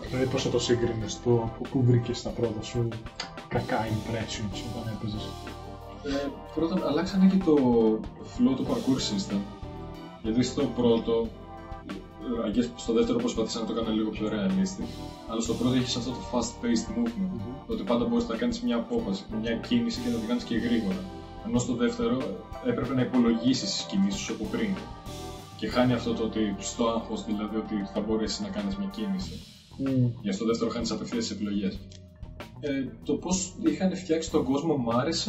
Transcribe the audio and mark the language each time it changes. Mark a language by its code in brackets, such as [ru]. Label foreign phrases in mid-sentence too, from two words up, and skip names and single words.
[el] Δηλαδή πώς θα το σύγκρινες που βρήκες τα πρώτα σου [en] κακά impressions [el] όταν έπαιζες? Πρώτον αλλάξανε και το flow του [en] parkour system. [el] Γιατί στο πρώτο, στο δεύτερο προσπαθήσαν να το κάνουν λίγο πιο [en] realistic. [el] Αλλά στο πρώτο έχεις αυτό το [en] fast paced movement. [el] Ότι πάντα μπορείς να κάνεις μια απόφαση, μια κίνηση και να την κάνεις και γρήγορα. Ενώ στο δεύτερο έπρεπε να υπολογίσεις τις κινήσεις σου από πριν. Και χάνει αυτό το ότι στο άγχος, δηλαδή ότι θα μπορέσεις να κάνεις μια κίνηση. Για στο δεύτερο χάνεις απευθείας τις επιλογές. Το πώς είχαν φτιάξει τον κόσμο μου άρεσε.